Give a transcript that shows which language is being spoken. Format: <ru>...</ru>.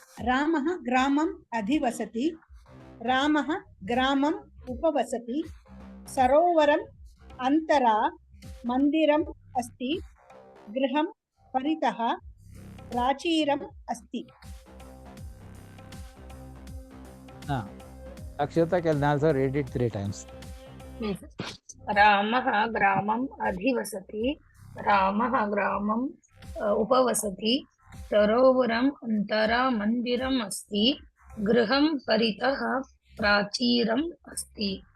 <sa>ರಾಮಃ ಗ್ರಾಮಂ ಅಧಿವಸತಿ ರಾಮಃ ಗ್ರಾಮಂ ಉಪವಸತಿ ಸರೋವರಂ ಅಂತರ ಮಂದಿರಂ ಅಸ್ತಿ ಗೃಹಂ ಪರಿತಃ ಪ್ರಾಚೀರಂ ಅಸ್ತಿ.</sa> <en>Akshata can also read it 3 times. Yes.</en> <sa>रामः ग्रामम् अधिवसति रामः ग्रामम् उपवसति सरोवरम् अन्तरामन्दिरम् अस्ति गृहं परितः प्राचीरम् अस्ति.</sa>